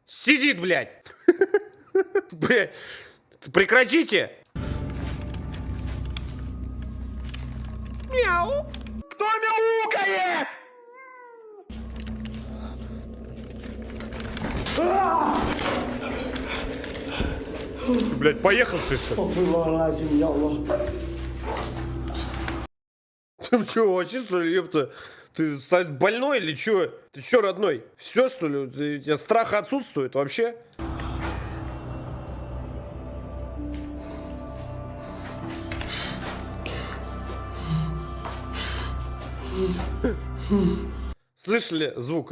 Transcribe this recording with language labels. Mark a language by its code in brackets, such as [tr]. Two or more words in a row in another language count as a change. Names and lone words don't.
[ru] Сидит, блядь. Блядь, прекратите. Мяу. Кто мяукает? Ты, блядь, поехавший, что ли? [ar] أستغفر الله العظيم، يا الله. [ru] Ты что, вообще, что ли, ёпта? Ты больной или что? Ты что, родной? Все, что ли? У тебя страх отсутствует вообще? Слышали звук?